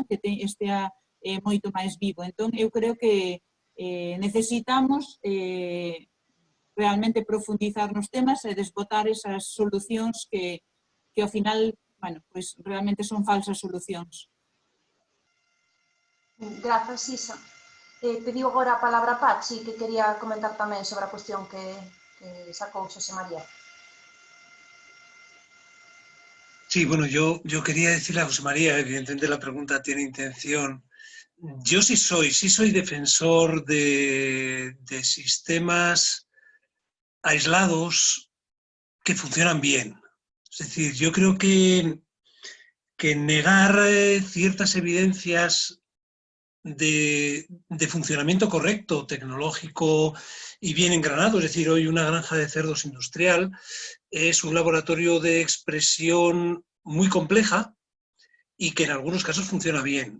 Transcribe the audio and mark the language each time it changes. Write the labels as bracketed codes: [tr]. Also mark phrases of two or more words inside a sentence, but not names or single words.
[gl] Que estea moito máis vivo. Entón, eu creo que necesitamos realmente profundizar nos temas e desbotar esas solucións que ao final, [es] bueno, pues [gl] realmente son falsas solucións. Grazas, Isa. Pediu agora a palabra Pachi, que quería comentar tamén sobre a cuestión que sacou Xosé María. [es] Sí, bueno, yo quería decirle a José María, evidentemente la pregunta tiene intención. Yo sí soy defensor de sistemas aislados que funcionan bien. Es decir, yo creo que negar ciertas evidencias de funcionamiento correcto, tecnológico y bien engranado, es decir, hoy una granja de cerdos industrial es un laboratorio de expresión muy compleja y que en algunos casos funciona bien.